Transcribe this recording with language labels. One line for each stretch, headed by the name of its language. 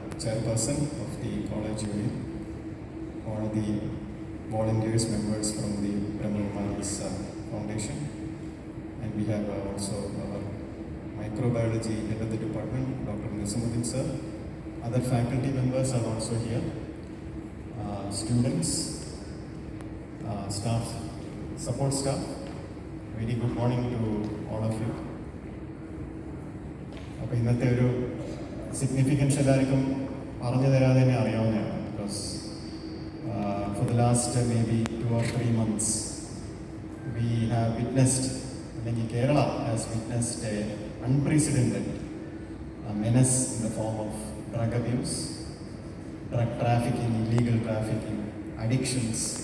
English: chairperson of the college union, all the volunteers, members from the Brahmakumaris Foundation, and we have also our microbiology head of the department, Dr. Nizamuddin sir. Other faculty members are also here, students, staff, support staff. Very good morning to all of you.
Malayalam: അപ്പോൾ ഇന്നത്തെ ഒരു significance എല്ലാവർക്കും പറഞ്ഞു തരാതെ തന്നെ അറിയാവുന്നതാണ്.
English: Because for the last maybe 2 or 3 months we have witnessed, അല്ലെങ്കിൽ Kerala has witnessed a unprecedented menace in the form of drug abuse, drug trafficking, illegal trafficking, addictions.